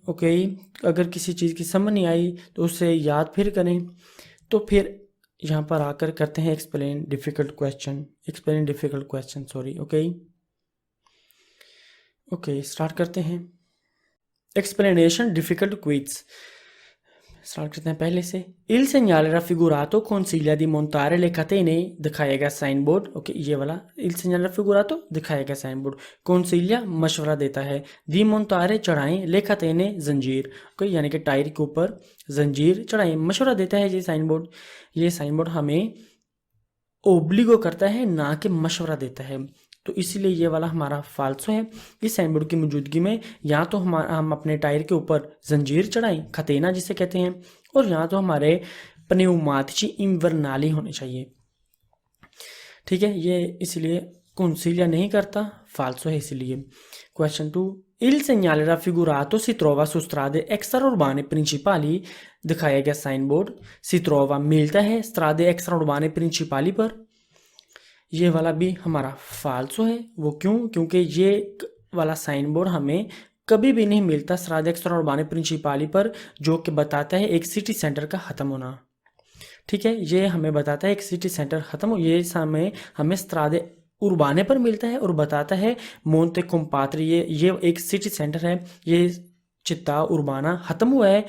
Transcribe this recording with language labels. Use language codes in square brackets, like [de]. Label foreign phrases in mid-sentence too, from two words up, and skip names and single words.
[hi] ओके, अगर किसी चीज़ की समझ नहीं आई तो उसे याद फिर करें। तो फिर यहाँ पर आकर करते हैं [en] explain difficult question sorry. [hi] ओके, स्टार्ट करते हैं। [en] explanation difficult quiz start [hi] करते हैं पहले से। [it] Il segnale raffigurato consiglia di montare le catene, [hi] दिखाया गया [en] sign board. [hi] ओके, ये वाला [it] il segnale raffigurato [hi] दिखाया गया [en] sign board, [hi] consiglia मशवरा देता है, [it] di montare चढ़ाएं, le catene जंजीर। [hi] ओके, यानी कि टायर के ऊपर जंजीर चढ़ाएं, मशवरा देता है ये [en] sign board. [hi] ये [en] sign board [hi] हमें ओब्लिगो करता है, ना कि मशवरा देता है, तो इसीलिए ये वाला हमारा फाल्सो है। इस [en] sign board [hi] की मौजूदगी में या तो हम अपने टायर के ऊपर जंजीर चढ़ाएं, खतेना जिसे कहते हैं, और या तो हमारे [it] pneumatici invernali [hi] होने चाहिए। ठीक है, ये इसलिए consiglia नहीं करता, फाल्सो है इसलिए। क्वेश्चन 2, [it] Il segnale raffigurato si trova su strade extraurbane principali, [hi] दिखाया गया [en] sign board [it] si trova [hi] मिलता है [it] strade extraurbane principali [hi] पर। ये वाला भी हमारा फाल्सो है। वो क्यों? क्योंकि ये वाला [en] sign board [hi] हमें कभी भी नहीं मिलता [it] strade extraurbane principali [hi] पर, जो कि बताता है एक [en] city center [hi] का ख़त्म होना। ठीक है, ये हमें बताता है एक [en] city center [hi] ख़त्म हो, ये समय हमें [it] strade urbane [hi] पर मिलता है और बताता है मोन्ते कोम्पात्री, ये एक [en] city center [hi] है, ये [it] città urbana [hi] ख़त्म हुआ है।